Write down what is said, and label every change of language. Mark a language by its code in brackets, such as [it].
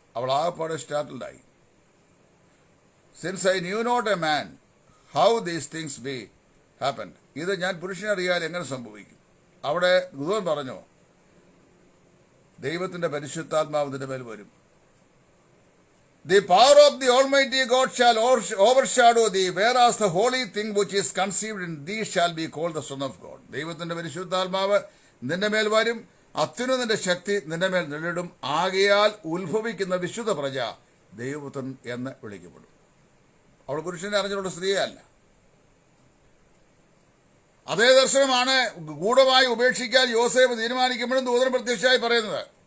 [ml] അവൾ ആകപ്പാടെ സ്റ്റാർട്ടിൽഡായി. [en] Since I knew not a man how these things be happened. [ml] ഇത് ഞാൻ പുരുഷനെ അറിയാൻ എങ്ങനെ സംഭവിക്കും? അവിടെ ദൂതൻ പറഞ്ഞു, ദൈവത്തിന്റെ പരിശുദ്ധാത്മാവിന്റെ മേൽ വരും. [en] The power of the Almighty God shall overshadow thee, whereas the holy thing which is conceived in thee shall be called the Son of God. [ml] ദൈവത്തിന്റെ പരിശുദ്ധാത്മാവ് നിന്റെ മേൽ വരും, അത്യുന്നതന്റെ ശക്തി നിന്റെ മേൽ നിഴലിടും, ആകയാൽ ഉത്ഭവിക്കുന്ന വിശുദ്ധ പ്രജ ദൈവപുത്രൻ എന്ന് വിളിക്കപ്പെടും. അവൾ പുരുഷനെ അറിഞ്ഞുള്ള സ്ത്രീയല്ല. അതേ ദർശനമാണ് ഗൂഢമായി ഉപേക്ഷിക്കാൻ യോസേഫ് തീരുമാനിക്കുമ്പോഴും ദൂതൻ പ്രത്യക്ഷമായി പറയുന്നത്.